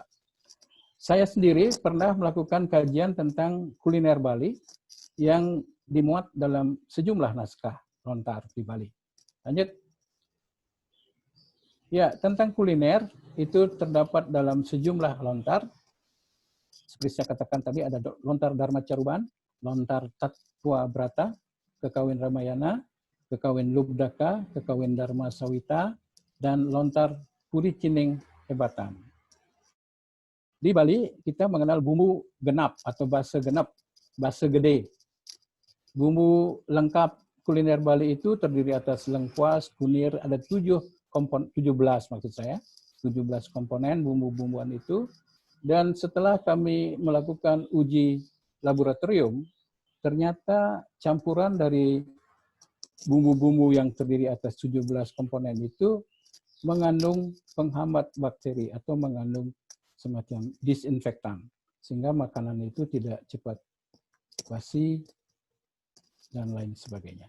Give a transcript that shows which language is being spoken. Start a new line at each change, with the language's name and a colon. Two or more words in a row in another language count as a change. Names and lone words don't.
Indonesian: Saya sendiri pernah melakukan kajian tentang kuliner Bali yang dimuat dalam sejumlah naskah lontar di Bali. Lanjut. Ya, tentang kuliner itu terdapat dalam sejumlah lontar. Seperti saya katakan tadi ada lontar Dharma Caruban, lontar Tatwa Brata, Kekawin Ramayana, Kekawin Lubdaka, Kekawin Dharma Sawita, dan lontar Puri Cining Hebatan. Di Bali kita mengenal bumbu genap atau basa genap, basa gede. Bumbu lengkap kuliner Bali itu terdiri atas lengkuas, kunir, ada 17 maksud saya, 17 komponen bumbu-bumbuan itu. Dan setelah kami melakukan uji laboratorium, ternyata campuran dari bumbu-bumbu yang terdiri atas 17 komponen itu mengandung penghambat bakteri atau mengandung semacam disinfektan, sehingga makanan itu tidak cepat basi dan lain sebagainya.